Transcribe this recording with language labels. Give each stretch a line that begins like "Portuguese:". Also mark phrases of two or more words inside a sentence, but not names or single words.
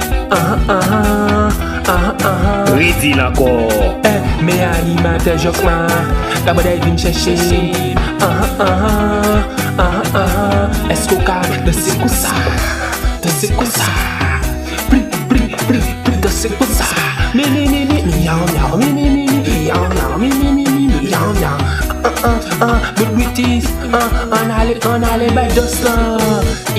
Guadeloupean Creole French: Ah, ah, ah, ah, ah. Redi lankò. Eh, men animatè jòk la, ka bòdè vin chèche. Ah, ah, ah, ah, ah, ah. Èske ou ka danse konsa? Danse konsa. Pli, pli, pli, pli, danse konsa. Mi, mi, mi, mi, mi, yaw, yaw, mi, mi, mi, mi, mi, yaw, yaw, mi, mi, mi, mi, yaw, yaw.
English: Ah, ah, ah, but with this,
Guadeloupean Creole French: ah, an ale, an ale, bay dans la.